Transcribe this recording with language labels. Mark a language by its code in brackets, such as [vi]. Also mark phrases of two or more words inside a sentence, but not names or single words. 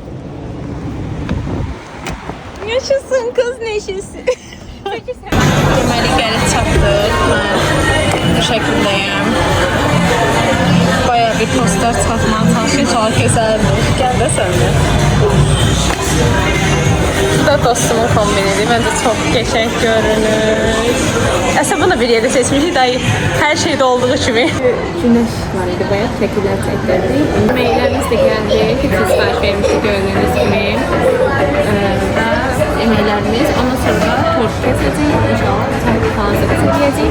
[tr] Yaşasın kız neşesi. [az] Deməli gəlib çatdıq. Mən bu şəkildəyəm. Bayağı bir postlar çatmağa çalışır. Çox gözəldir. Gəl də sən də. Bu da da dostumun kombinidir. [tr] Bence çok geçen görünür. Aslında bunu bir yerde seçmiştik. Daha her şeyde olduğu gibi. Güneş var idi. Bayağı şekiller çektirdik. Yemeğlerimiz de geldi. Hepsi sipariş vermiştik gördüğünüz gibi. Yemeğlerimiz. Ondan sonra tort keseceğiz. İnşallah tavuk falan keseceğiz.